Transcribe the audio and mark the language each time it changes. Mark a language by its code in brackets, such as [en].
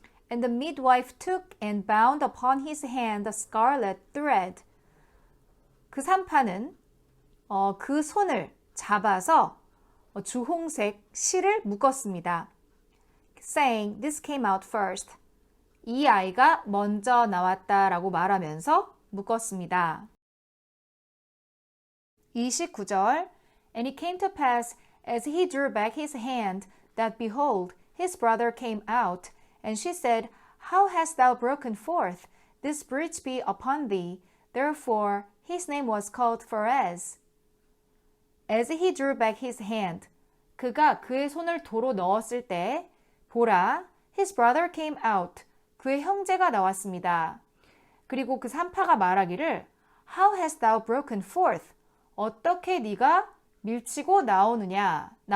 [en] And the midwife took and bound upon his hand a scarlet thread. [ko] 그 산파는 그 손을 잡아서 주홍색 실을 묶었습니다. [en] Saying, this came out first. [ko] 이 아이가 먼저 나왔다라고 말하면서 묶었습니다. [en] 29절 And it came to pass, as he drew back his hand, that behold, his brother came out. And she said, How hast thou broken forth? This breach be upon thee. Therefore his name was called Pharez. As he drew back his hand, [ko] 그가 그의 손을 도로 넣었을 때, 보라, [en] his brother came out. [ko] 그의 형제가 나왔습니다. 그리고 그 산파가 말하기를, [en] How hast thou broken forth? [ko] 어떻게 네가 밀치고 나왔느냐?